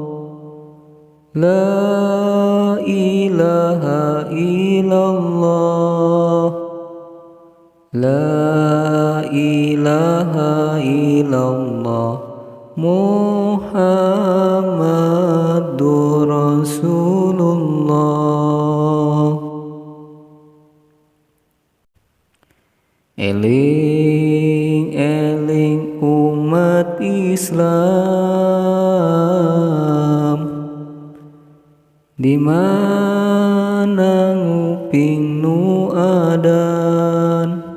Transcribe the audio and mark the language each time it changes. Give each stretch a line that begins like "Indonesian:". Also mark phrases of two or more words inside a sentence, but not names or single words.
Arabic: لا إله إلا الله. لا إله إلا الله. محمد رسول الله.
Sundanese: Eling eling umat Islam, di mana nguping nu adan.